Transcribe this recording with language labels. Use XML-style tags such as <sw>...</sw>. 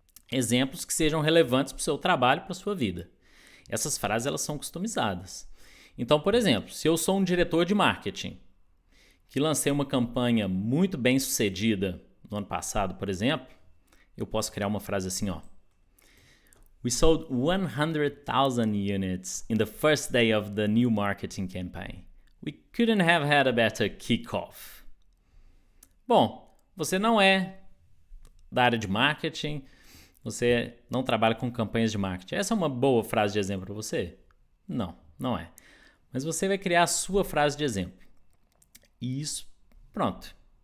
<pt>Exemplos que sejam relevantes para o seu trabalho, para a sua vida. Essas frases elas são customizadas. Então, por exemplo, se eu sou um diretor de marketing, que lancei uma campanha muito bem sucedida no ano passado, por exemplo, eu posso criar uma frase assim, ó.</pt> <en>We sold 100,000 units in the first day of the new marketing campaign. We couldn't have had a better kickoff.</en> <pt>Bom, você não é da área de marketing, você não trabalha com campanhas de marketing. Essa é uma boa frase de exemplo para você? Não, não é. Mas você vai criar a sua frase de exemplo. E isso, pronto.</pt>